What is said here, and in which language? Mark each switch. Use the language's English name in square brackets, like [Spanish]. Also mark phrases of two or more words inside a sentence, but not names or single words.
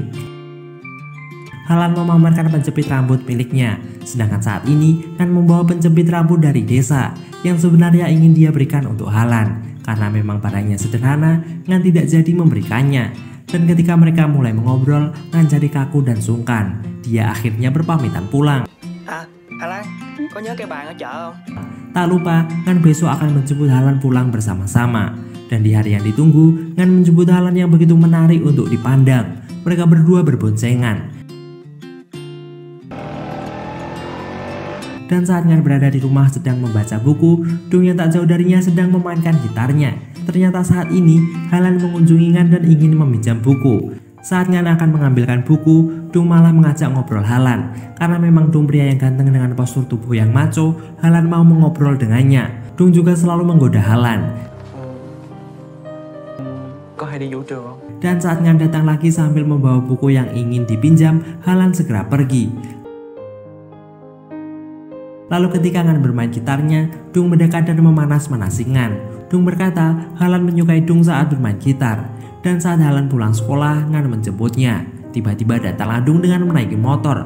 [Indonesian] Halan memamerkan penjepit rambut miliknya, sedangkan saat ini Ngan membawa penjepit rambut dari desa yang sebenarnya ingin dia berikan untuk Halan. Karena memang barangnya sederhana, Ngan tidak jadi memberikannya. Dan ketika mereka mulai mengobrol, Ngan jadi kaku dan sungkan. Dia akhirnya berpamitan pulang. [Vietnamese] Alan, có nhớ cái bàn ở chợ không? [Indonesian] Tak lupa, Ngan besok akan menjemput Halan pulang bersama-sama. Dan di hari yang ditunggu, Ngan menjemput Halan yang begitu menarik untuk dipandang. Mereka berdua berboncengan. Dan saat Ngan berada di rumah sedang membaca buku, Dung yang tak jauh darinya sedang memainkan gitarnya. Ternyata saat ini Halan mengunjungi Ngan dan ingin meminjam buku. Saat Ngan akan mengambilkan buku, Dung malah mengajak ngobrol Halan. Karena memang Dung pria yang ganteng dengan postur tubuh yang maco, Halan mau mengobrol dengannya. Dung juga selalu menggoda Halan. [Vietnamese] Có hay đi vũ trường không? [Indonesian] Dan saat Ngan datang lagi sambil membawa buku yang ingin dipinjam, Halan segera pergi. Lalu ketika Ngan bermain gitarnya, Dung mendekat dan memanas-manasi Ngan. Dung berkata Halan menyukai Dung saat bermain gitar. Dan saat Halan pulang sekolah, Ngan menjemputnya. Tiba-tiba datanglah Dung dengan menaiki motor.